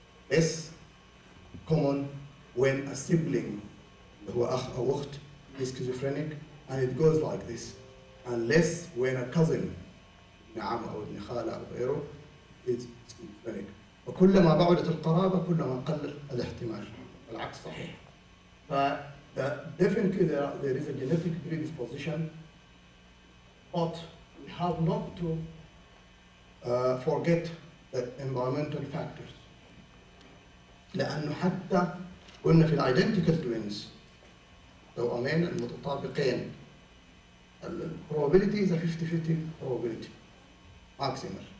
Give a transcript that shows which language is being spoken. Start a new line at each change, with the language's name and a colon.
English: Less common when a sibling
Arabic: هو أخ أو أخت
English: is schizophrenic, and it goes like this. Unless when a cousin
Arabic: نعم أو ابن خالة أو غيره
English: is schizophrenic.
Arabic: وكلما بعدت القرابة كلما قل الاحتمال. العكس صحيح.
English: Definitely there is a genetic predisposition, but we have not to forget the environmental factors.
Arabic: لأنه حتى قلنا في الidentical twins توأمين المتطابقين
English: probability is a 50-50 probability maximum.